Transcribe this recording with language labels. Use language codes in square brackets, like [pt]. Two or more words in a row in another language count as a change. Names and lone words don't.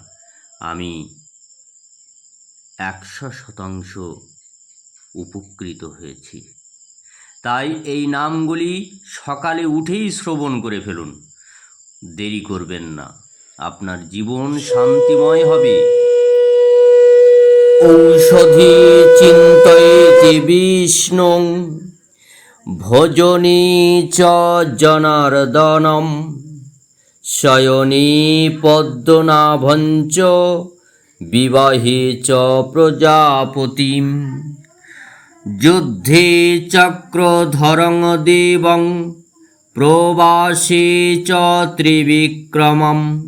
[bn] আমি 100% উপকৃত হয়েছি। তাই এই নামগুলি সকালে উঠেই শ্রবণ করে ফেলুন, দেরি করবেন না, আপনার জীবন শান্তিময় হবে। [sa] ঔষধি চিন্তয়েতি বিষ্ণুং ভজনে চ জনার্দনম শয়নে পদ্মনাভং চ বিবাহে চ প্রজাপতিম যুদ্ধে চক্রধরং দেবং প্রবাসে চ ত্রিবিক্রমম